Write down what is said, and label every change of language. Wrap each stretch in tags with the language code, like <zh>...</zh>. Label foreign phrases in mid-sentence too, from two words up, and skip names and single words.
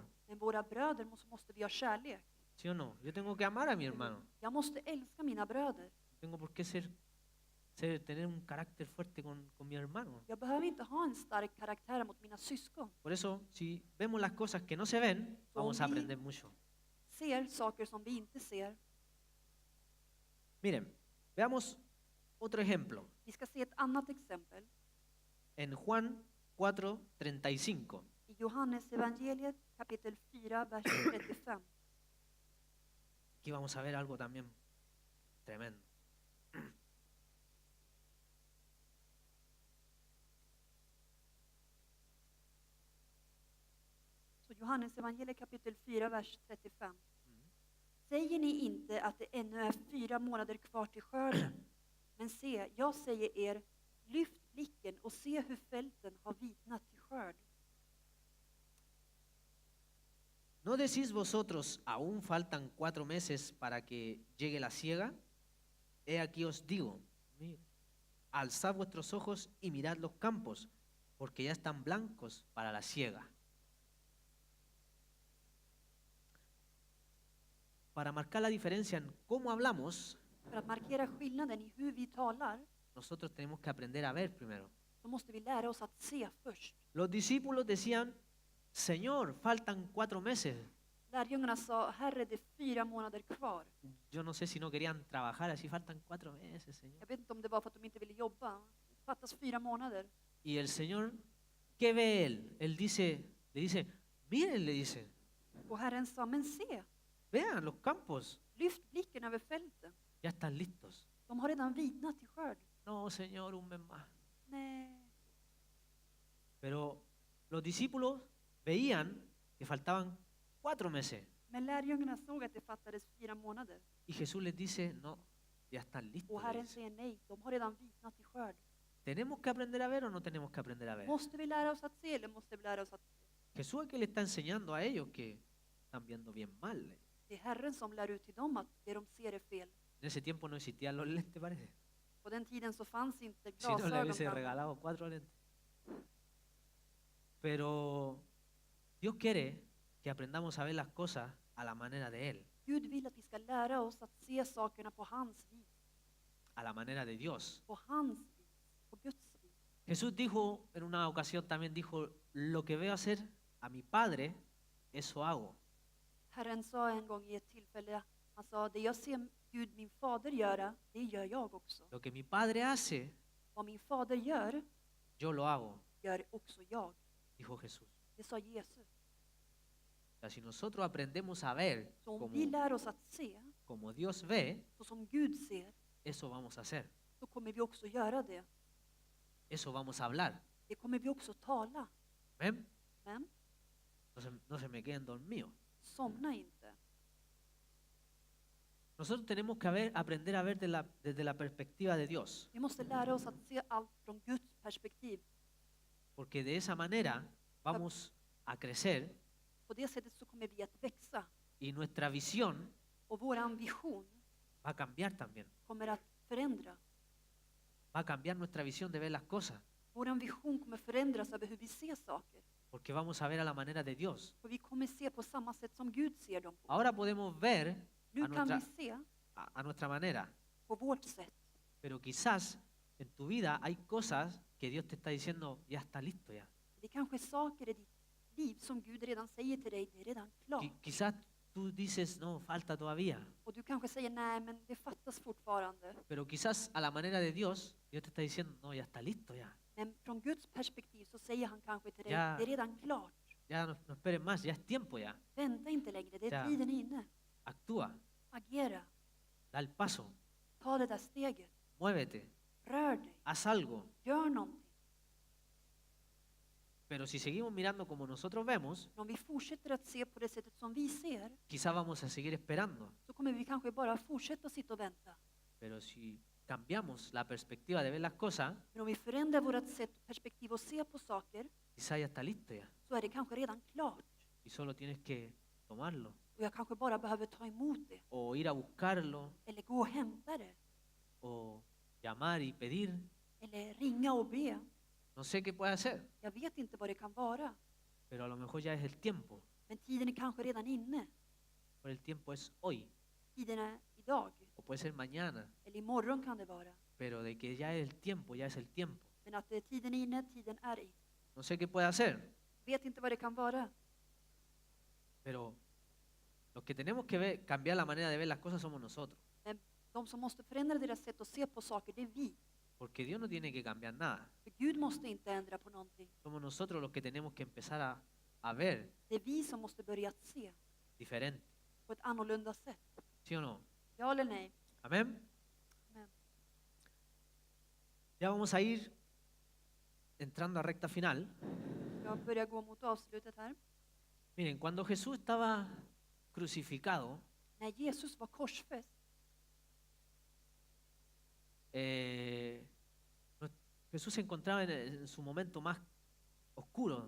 <sv>Men våra bröder måste vi ha kärlek.</sv> <es>¿Sí o no? Yo tengo que amar a mi hermano.</es> <sv>Jag måste älska mina bröder.</sv> <es>Tengo por qué tener un carácter fuerte con mi hermano.</es> <sv>Jag behöver inte ha en stark karaktär mot mina syskon.</sv> <es>Por eso, si vemos las cosas que no se ven, vamos a</es> <sv>vi-</sv> <es>aprender mucho.</es> <sv>Ser saker som vi inte ser.</sv> <es>Miren, veamos otro ejemplo.</es> <sv>Vi ska se ett annat exempel.</sv> <es>En Juan 4:35.</es> <sv>I Johannes evangeliet kapitel 4, vers 35.</sv> <es>Aquí vamos a ver algo también tremendo.</es> <sv>Så Johannes evangeliet kapitel 4, vers 35. Säger ni inte att det ännu är 4 månader kvar till skörden? Men se, jag säger er, lyft blicken och se hur fälten har vitnat till skörd.</sv> <es>¿No decís vosotros, aún faltan 4 meses para que llegue la siega? He aquí os digo, alzad vuestros ojos y mirad los campos, porque ya están blancos para la siega. Para marcar la diferencia en cómo hablamos,</es> <sv>För att markera skillnaden i hur vi talar,</sv> <es>nosotros tenemos que aprender a ver primero.</es> <sv>så måste vi lära oss att se först.</sv> <es>Los discípulos decían, Señor, faltan 4 meses.</es> <sv>Lärjungarna sa, Herre, det är 4 månader kvar.</sv> <es>Yo no sé si no querían trabajar, así faltan 4 meses, Señor.</es> <sv>Jag vet inte om det var för att de inte ville jobba. Det fattas 4 månader.</sv> <es>Y el Señor, ¿qué ve él? Él dice, le dice, miren, le dice,</es> <sv>Och Herren sa, men se,</sv> <es>vean los campos,</es> <sv>lyft blicken över fälten.</sv> <es>ya están listos.</es> <sv>De har redan vitnat till skörd.</sv> <es>No, Señor, un mes más.</es> <sv>Nej.</sv> <es>Pero los discípulos veían que faltaban 4 meses.</es> <sv>Men lärjungarna såg att det fattades 4 månader.</sv> <es>Y Jesús les dice, no, ya están listos.</es> <sv>Och</sv> <es>le</es> <sv>Herren</sv> <es>dice.</es> <sv>säger nej, de har redan vitnat till skörd.</sv> <es>¿Tenemos que aprender a ver o no tenemos que aprender a ver?</es> <sv>Måste vi lära oss att se eller måste vi lära oss att se?</sv> <es>Jesús es que le está enseñando a ellos que están viendo bien mal.</es> <sv>Det är Herren som lär ut till dem att det de ser är fel.</sv> <es>En ese tiempo no existían los lentes, parece.</es> <sv>På den tiden så fanns inte</sv> <es>Si no, le</es> <sv>glasögon.</sv> <es>hubiese</es> <sv>kanske.</sv> <es>regalado 4 lentes. Pero Dios quiere que aprendamos a ver las cosas a la manera de Él,</es> <sv>Gud vill att vi ska lära oss att se sakerna på hans vis.</sv> <es>a la manera de Dios.</es> <sv>På hans vis. På Guds vis.</sv> <es>Jesús dijo, en una ocasión también dijo, lo que veo hacer a mi Padre, eso hago.</es> <sv>Herren sa en gång i ett tillfälle, han sa, det jag ser Gud min fader göra, det gör jag också.</sv> <es>Lo que mi Padre hace,</es> <sv>Vad min fader gör,</sv> <es>yo lo hago,</es> <sv>gör också jag.</sv> <es>dijo Jesús.</es> <sv>Det sa Jesus.</sv> <es>O sea, si nosotros aprendemos a ver</es> <sv>Så om vi lär oss att se,</sv> <es>como Dios ve,</es> <sv>så som Gud ser,</sv> <es>eso vamos a hacer.</es> <sv>så kommer vi också göra det.</sv> <es>Eso vamos a hablar.</es> <sv>Det kommer vi också tala.</sv> <es>¿Ven?</es> <sv>Men</sv> <es>No se me queden dormidos.</es> <sv>somna inte.</sv> <es>Nosotros tenemos que aprender a ver desde la perspectiva de Dios,</es> <sv>Vi måste lära oss att se allt från Guds perspektiv.</sv> <es>porque de esa manera vamos a crecer</es> <sv>På det sättet så kommer vi att växa.</sv> <es>y nuestra visión</es> <sv>Och vår vision</sv> <es>va a cambiar también.</es> <sv>kommer att förändras.</sv> <es>Va a cambiar nuestra visión de ver las cosas,</es> <sv>Vår vision kommer förändras över hur vi ser saker.</sv> <es>porque vamos a ver a la manera de Dios.</es> <sv>För vi kommer se på samma sätt som Gud ser dem på.</sv> <es>Ahora podemos ver</es> <sv>Nu</sv> <es>a</es> <sv>kan vi</sv> <es>nuestra,</es> <sv>se</sv> <es>a nuestra manera,</es> <sv>på vårt sätt.</sv> <es>pero quizás en tu vida hay cosas que Dios te está diciendo, ya está listo ya.</es> <sv>Det kanske är saker i ditt liv som Gud redan säger till dig, det är redan klart.</sv> <es>Quizás tú dices, no, falta todavía.</es> <sv>Och du kanske säger, nej men det fattas fortfarande.</sv> <es>Pero quizás a la manera de Dios, Dios te está diciendo, no, ya está listo ya.</es> <sv>Men från Guds perspektiv så säger han kanske till dig, Ja. det är redan klart.</sv> <es>Ya no esperes más, ya es tiempo ya.</es> <sv>Vänta inte längre, det är Ja. tiden inne.</sv> <es>Actúa,</es> <sv>Agera,</sv> <es>da el paso,</es> <sv>ta det där steget,</sv> <es>muévete,</es> <sv>rör dig,</sv> <es>haz algo.</es> <sv>gör någonting.</sv> <es>Pero si seguimos mirando como nosotros vemos,</es> <sv>Men om vi fortsätter att se på det sättet som vi ser,</sv> <es>quizás vamos a seguir esperando.</es> <sv>så kommer vi kanske bara fortsätta sitta och vänta.</sv> <es>Pero si cambiamos la perspectiva de ver las cosas,</es> <sv>Men om vi förändrar vårt sätt och perspektiv och ser på saker,</sv> <es>quizás ya está listo ya.</es> <sv>så är det kanske redan klart.</sv> <es>Y solo tienes que tomarlo</es> <sv>Och jag kanske bara behöver ta emot det,</sv> <es>o ir a buscarlo</es> <sv>eller gå och hämta det,</sv> <es>o llamar y pedir.</es> <sv>eller ringa och be.</sv> <es>No sé qué puede hacer,</es> <sv>Jag vet inte vad det kan vara,</sv> <es>pero a lo mejor ya es el tiempo.</es> <sv>men tiden är kanske redan inne.</sv> <es>Pero el tiempo es hoy</es> <sv>Tiden är idag,</sv> <es>o puede ser mañana.</es> <sv>eller imorgon kan det vara.</sv> <es>Pero de que ya es el tiempo, ya es el tiempo.</es> <sv>Men att tiden är inne, tiden är inne.</sv> <es>No sé qué puede hacer,</es> <sv>Vet inte vad det kan vara.</sv> <es>pero los que tenemos que cambiar la manera de ver las cosas somos nosotros.</es> <sv>Men de som måste förändra deras sätt att se på saker, det är vi.</sv> <es>Porque Dios no tiene que cambiar nada.</es> <sv>För Gud måste inte ändra på någonting.</sv> <es>Somos nosotros los que tenemos que empezar a ver</es> <sv>Det är vi som måste börja att se</sv> <es>diferente.</es> <sv>på ett annorlunda sätt.</sv> <es>¿Sí o no?</es> <sv>Ja eller nej?</sv> <es>Amén.</es> <sv>Amen.</sv> <es>Ya vamos a ir entrando a recta final.</es> <sv>Jag börjar gå mot avslutet här.</sv> <es>Miren, cuando Jesús estaba crucificado,</es> <sv>När Jesus var korsfäst,</sv> <es>Jesús se encontraba en su momento más oscuro.</es>